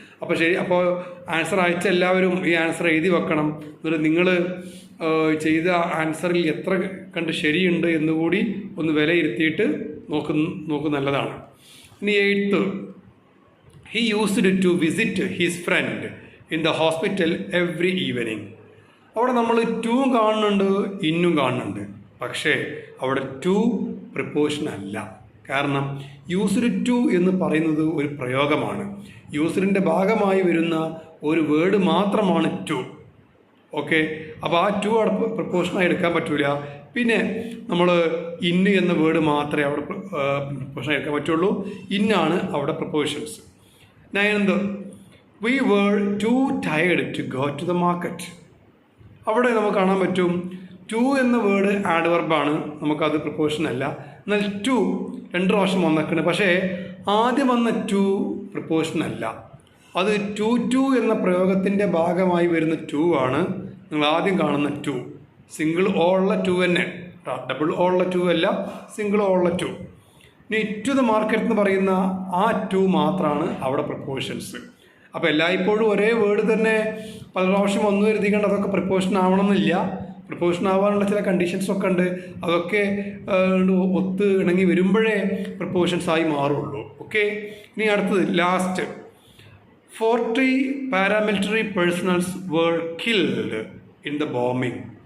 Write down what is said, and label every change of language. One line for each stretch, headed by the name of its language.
Malayalam: അപ്പോൾ ശരി, അപ്പോൾ ആൻസർ അയച്ച എല്ലാവരും ഈ ആൻസർ എഴുതി വെക്കണം. എന്നിട്ട് നിങ്ങൾ ചെയ്ത ആൻസറിൽ എത്ര കണ്ട് ശരിയുണ്ട് എന്നുകൂടി ഒന്ന് വിലയിരുത്തിയിട്ട് നോക്ക് നല്ലതാണ്.
English: ഇനി 8th, he used to visit his friend in the hospital every evening.
Malayalam: അവിടെ നമ്മൾ ടൂവും കാണുന്നുണ്ട്, ഇന്നും കാണുന്നുണ്ട്. പക്ഷേ അവിടെ ടു പ്രിപ്പോസിഷൻ അല്ല. കാരണം യൂസ്ഡ് ടു എന്ന് പറയുന്നത് ഒരു പ്രയോഗമാണ്. യൂസ്ഡിൻ്റെ ഭാഗമായി വരുന്ന ഒരു വേർഡ് മാത്രമാണ് ടു. ഓക്കെ, അപ്പോൾ ആ ടു അവിടെ പ്രിപ്പോസിഷനായി എടുക്കാൻ പറ്റില്ല. പിന്നെ നമ്മൾ ഇന്ന് എന്ന വേർഡ് മാത്രമേ അവിടെ പ്രിപ്പോസിഷനായി എടുക്കാൻ പറ്റുള്ളൂ. ഇന്നാണ് അവിടെ prepositions.
English: 9th, we were too tired to go to the market.
Malayalam: അവിടെ നമുക്ക് കാണാൻ പറ്റും ടു എന്ന വേർഡ് ആഡ് വെർബാണ്, നമുക്കത് പ്രിപ്പോസിഷൻ അല്ല. എന്നാൽ ടു 2 പ്രാവശ്യം വന്നിട്ടുണ്ട്, പക്ഷേ ആദ്യം വന്ന ടു പ്രിപ്പോസിഷൻ അല്ല. അത് ടു എന്ന പ്രയോഗത്തിൻ്റെ ഭാഗമായി വരുന്ന ടു ആണ് നിങ്ങൾ ആദ്യം കാണുന്ന ടു. സിംഗിൾ ഓ ഉള്ള ടു തന്നെ, ഡബിൾ ഓ ഉള്ള ടു അല്ല, സിംഗിൾ ഓ ഉള്ള ടു. ഇനി ടു ദ മാർക്കറ്റ് എന്ന് പറയുന്ന ആ ടു മാത്രമാണ് അവിടെ പ്രിപ്പോസിഷൻസ്. അപ്പോൾ എല്ലായ്പ്പോഴും ഒരേ വേർഡ് തന്നെ പല പ്രാവശ്യം വന്നു കരുതിക്കൊണ്ട് അതൊക്കെ പ്രിപ്പോസിഷൻ ആവണമെന്നില്ല. പ്രപ്പോഷൻ ആവാനുള്ള ചില കണ്ടീഷൻസൊക്കെ ഉണ്ട്. അതൊക്കെ ഒത്ത് ഇണങ്ങി വരുമ്പോഴേ പ്രപ്പോഷൻസ് ആയി മാറുള്ളൂ. ഓക്കെ, ഇനി അടുത്തത് last.
English: 40 paramilitary personals were killed in the bombing.